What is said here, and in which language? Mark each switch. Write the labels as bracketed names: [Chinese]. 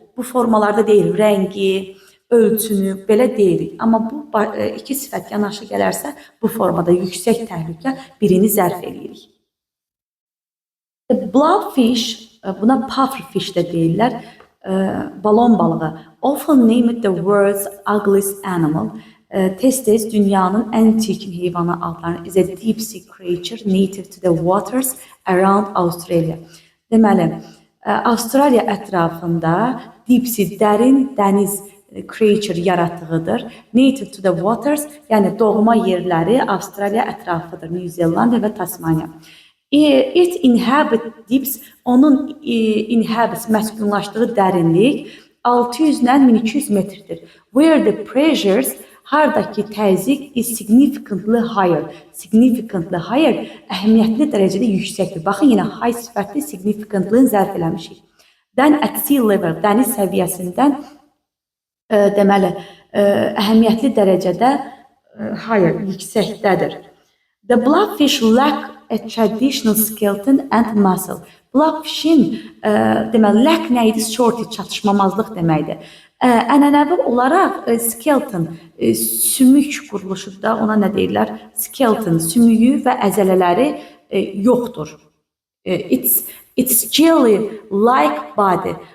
[Azerbaijani] Bu formalarda deyil, rəngi, ölçünü belə deyirik. Amma bu iki sifət yanaşı gələrsə, bu formada yüksək təhlükə birini zərf eləyirik. Blobfish, buna pufferfish də deyirlər, balon balığı. [English] Often named the world's ugliest animal. [Azerbaijani] Tez-tez dünyanın ən çirkin heyvanı adlanır. [English] Is a deep sea creature native to the waters around Australia. [Azerbaijani] Deməli, Avstraliya ətrafında [English] deep sea, [Azerbaijani] dərin dəniz creature yaratığıdır. [English] Native to the waters, [Azerbaijani] yəni doğma yerləri Avstraliya ətrafıdır. New Zealand və Tasmania. [English] It inhabit deeps, [Azerbaijani] onun inhabits, məskunlaşdığı dərinlik 600-dən 1200 metrdir. [English] Where the pressures, [Azerbaijani] hardakı təzyiq [English] is significantly higher. Significantly higher, [Azerbaijani] əhəmiyyətli dərəcədə yüksəkdir. Baxın, yenə high sifətli significantly-ni zərf eləmişik. [English] Then at sea level, [Azerbaijani] dəniz səviyyəsindən deməli, əhəmiyyətli dərəcədə higher, yüksəkdədir. [English] The blobfish lack a traditional skeleton and muscle. [Azerbaijani] Blobfishin deməli, lack nə idi? Shortage, çatışmamazlıq deməkdir. Ənənəvi olaraq skeleton, sümük quruluşu da ona nə deyirlər? Skeleton, sümüyü və əzələləri yoxdur. [English] It's jelly-like body.